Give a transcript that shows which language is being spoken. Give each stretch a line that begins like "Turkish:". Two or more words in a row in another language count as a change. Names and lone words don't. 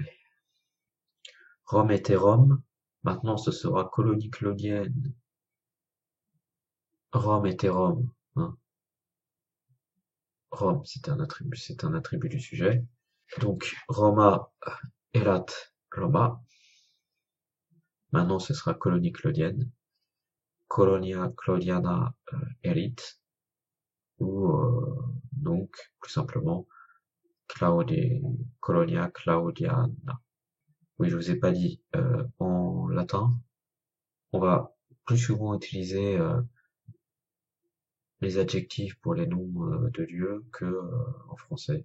French: Rome était Rome, maintenant ce sera colonie claudienne. Rome était Rome, hein. Rome, c'est un attribut du sujet.
Latin: Donc Roma erat Roma.
French: Maintenant, ce sera colonie claudienne.
Latin: Colonia Claudiana erit.
French: Ou donc, plus simplement,
Latin: Colonia Claudiana.
French: Oui, je vous ai pas dit. En latin, on va plus souvent utiliser les adjectifs pour les noms de lieux que en français.